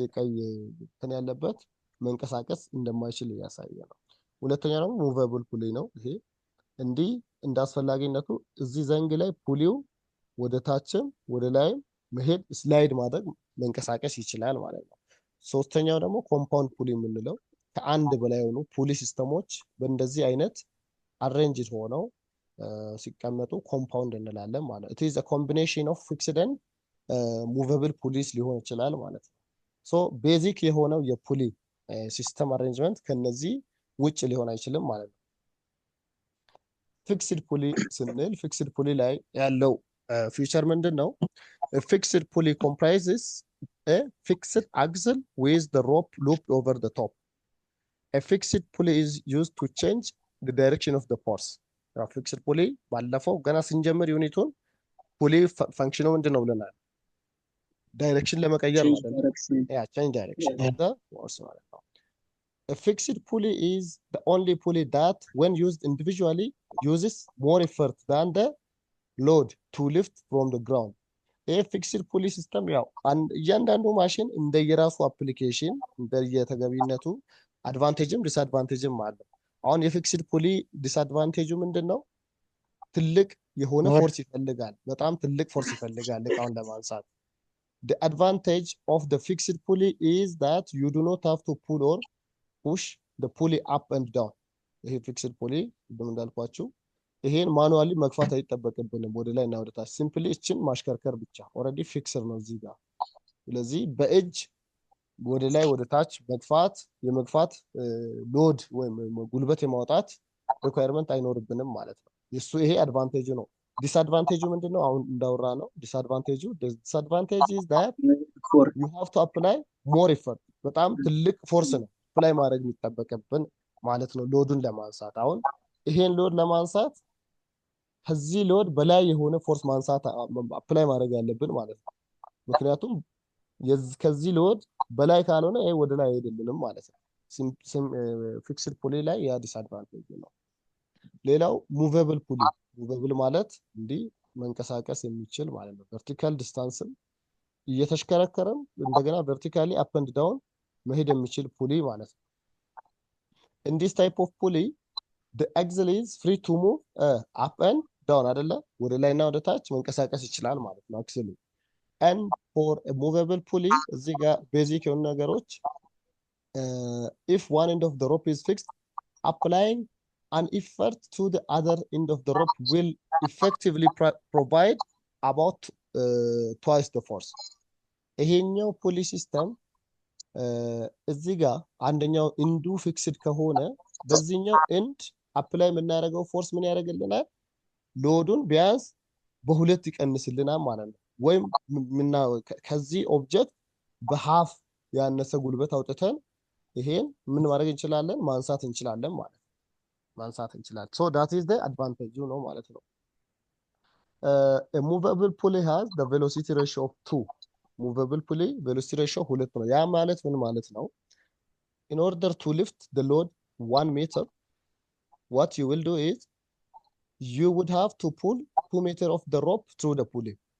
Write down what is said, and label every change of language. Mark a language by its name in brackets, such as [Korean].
[Amharic] የቀይ እንትን ያለበት መንቀሳቀስ እንደማይችል እያሳየ ነው። ሁለተኛ ደግሞ ሙቨብል ፑሊ ነው። ይሄ እንዲህ እንዳስፈላጊነቱ እዚህ ዘንግ ላይ ፑሊው ወደ ታችም ወደ ላይም መሄድ ስላይድ ማድረግ መንቀሳቀስ ይችላል ማለት ነው። ሶስተኛው ደግሞ ኮምፓውንድ ፑሊ የምንለው ከአንድ በላይ የሆኑ ፑሊ ሲስተሞች በእንደዚህ አይነት አሬንጅድ ሆነው ሲቀመጡ ኮምፓውንድ እንላለን ማለት ነው። it is a combination of fixed and movable ፑሊስ ሊሆን ይችላል ማለት ነው። ሶ ቤዚክ የሆነው የፑሊ ሲስተም አሬንጅመንት ከነዚህ ውጭ ሊሆን አይችልም ማለት ነው። ፊክስድ ፑሊ ስንል ፊክስድ ፑሊ ላይ ያለው ፊቸር ምንድን ነው? [English] ፊክስድ ፑሊ comprises a fixed axle with the rope looped over the top. A fixed pulley is used to change the direction of the force. [Amharic] ፊክስድ ፑሊ ባለፈው ገና ስንጀምር ዩኒቱን ፑሊ ፈንክሽኑ ምንድን ነው ብለናል? [English] ዳይሬክሽን ለመቀየር ማለት ነው። ያ change direction of the force ማለት ነው። A fixed pulley is the only pulley that when used individually uses more effort than the load to lift from the ground. [Amharic] ይህ ፊክስድ ፑሊ ሲስተም ያው እያንዳንዱ ማሽን እንደየራሱ አፕሊኬሽን እንደየተገቢነቱ አድቫንቴጅም ዲስአድቫንቴጅም አለው። አሁን የፊክስድ ፑሊ ዲስአድቫንቴጁ ምንድን ነው? [English] ትልቅ የሆነ ፎርስ ይፈልጋል። በጣም ትልቅ ፎርስ ይፈልጋል እቃውን ለማንሳት። The advantage of the fixed pulley is that you do not have to pull or push the pulley up and down. [Amharic] ይሄ ፊክስድ ፑሊ እንዳልኳችሁ ይሄን ማኑዋሊ መግፋት አይጠበቅብንም ወደ ላይ እና ወደ ታች። ሲምፕሊ እችን ማሽከርከር ብቻ። ኦልሬዲ ፊክስድ ነው እዚህ ጋር። ስለዚህ በእጅ ወደ ላይ ወደ ታች መግፋት የመግፋት ሎድ ወይም ጉልበት የማውጣት ሪኳየርመንት አይኖርብንም ማለት ነው። እሱ ይሄ አድቫንቴጁ ነው። ዲስአድቫንቴጁ ምንድነው? [English] አሁን እንዳወራ ነው። ዲስአድቫንቴጁ is that you have to apply more effort. [Amharic] በጣም ትልቅ ፎርስ ነው አፕላይ ማድረግ የሚጠበቅብን ማለት ነው ሎዱን ለማንሳት። አሁን ይሄን ሎድ ለማንሳት ከዚህ ሎድ በላይ የሆነ ፎርስ ማንሳት አፕላይ ማድረግ ያለብን ማለት ነው። ምክንያቱም ከዚህ ሎድ በላይ ካልሆነ ይሄ ወደ ላይ አይሄድልንም ማለት ነው። ፊክስድ ፑሊ ላይ ያ ዲስአድቫንቴጅ ነው። ሌላው ሙቨብል ፑሊ። ሙቨብል ማለት እንዲህ መንቀሳቀስ የሚችል ማለት ነው። ቨርቲካል ዲስታንስም እየተሽከረከረም እንደገና ቨርቲካሊ አፕ ኤንድ ዳውን መሄድ የሚችል ፑሊ ማለት ነው። in this type of pulley the axle is free to move up and down አይደለ? [English] ወደ ላይና ወደ ታች መንቀሳቀስ ይችላል ማለት ነው አክስሉ። and for a movable pulley እዚህ ጋር ቤዚክ የሆኑ ነገሮች if one end of the rope is fixed, applying an effort to the other end of the rope will effectively provide about twice the force. [Amharic] ይሄኛው ፑሊ ሲስተም እዚህ ጋር አንደኛው ኢንዱ ፊክስድ ከሆነ በዚህኛው ኤንድ አፕላይ የምናደርገው ፎርስ ምን ያደርግልናል? ሎዱን ቢያንስ በሁለት ይቀንስልናል ማለት ነው። ወይም ከዚህ ኦብጀክት በሃፍ ያነሰ ጉልበት አውጥተን ይሄን ምን ማድረግ እንችላለን? [English] ማንሳት እንችላለን ማለት ነው። ማንሳት እንችላለን። so that is the advantage ነው ማለት ነው። a movable pulley has the velocity ratio of 2. [Amharic] movable pulley velocity ratio 2 ነው። ያ ማለት ምን ማለት ነው? [English] in order to lift the load 1 meter, what you will do is you would have to pull 2 meter of the rope through the pulley.